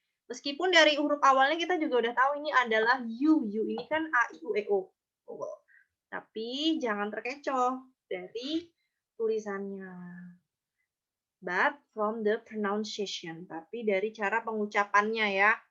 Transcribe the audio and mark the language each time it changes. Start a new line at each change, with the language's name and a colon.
Indonesian: Meskipun dari huruf awalnya kita juga udah tahu ini adalah u. U ini kan a, i, u, e, o. Vowel. Tapi jangan terkecoh dari tulisannya.
English: But from the pronunciation.
Indonesian: Tapi dari cara pengucapannya ya.